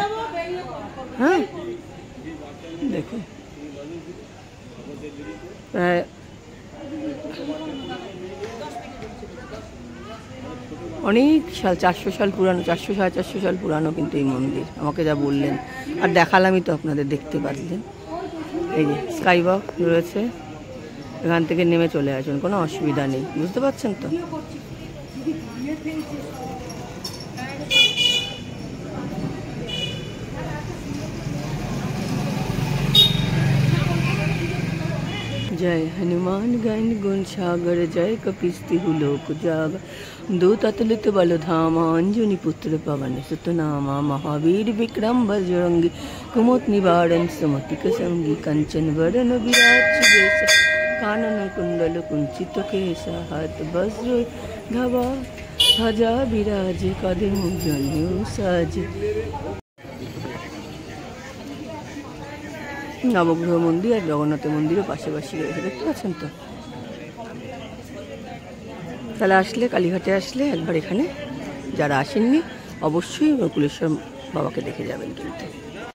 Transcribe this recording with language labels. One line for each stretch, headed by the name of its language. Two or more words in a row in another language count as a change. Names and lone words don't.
Bangla: হ্যাঁ, দেখুন প্রায় অনেক সাল, 400 সাল পুরানো, 400 সাড়ে 400 সাল পুরানো কিন্তু এই মন্দির, আমাকে যা বললেন। আর দেখালামই তো আপনাদের, দেখতে পারলেন। এই যে
English: sky walk
Bangla: রয়েছে, এখান থেকে নেমে চলে আসুন, কোনো অসুবিধা নেই, বুঝতে পারছেন তো?
Awadhi: जय हनुमान ज्ञान गुण सागर, जय कपिस्तिहु लोक जागर, दूत अतुलित बल धामा, अंजनी पुत्र पवन सुत नामा, महावीर विक्रम बजरंगी, कुमत निवारण सुमतिक संगी, कंचन वरण विराज सुबेश, कानन कुंडल कुंचित केसा, हाथ वज्र गदा ध्वजा विराजे, कदम जनेऊ साजे।
Bangla: নবগ্রহ মন্দির আর জগন্নাথের মন্দিরও পাশাপাশি রয়েছে, দেখতে পাচ্ছেন তো? তাহলে আসলে কালীঘাটে আসলে একবার এখানে যারা আসেননি অবশ্যই নকুলেশ্বর বাবাকে দেখে যাবেন কিন্তু।